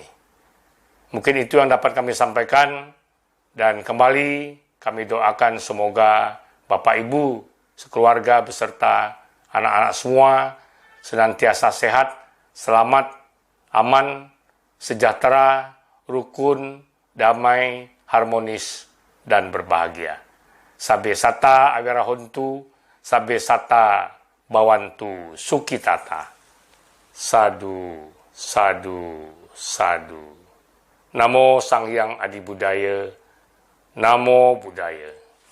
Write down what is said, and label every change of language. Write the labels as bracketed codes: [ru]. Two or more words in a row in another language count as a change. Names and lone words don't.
[id] Mungkin itu yang dapat kami sampaikan, dan kembali kami doakan semoga Bapak Ibu sekeluarga beserta anak-anak semua senantiasa sehat, selamat, aman, sejahtera, rukun, damai, harmonis, dan berbahagia. [pi] Sabe sata awirahontu, sabe sata bawantu sukitata. Sadu, sadu, sadu. Namo Sang Hyang Adi Budaya, Namo Buddhaya.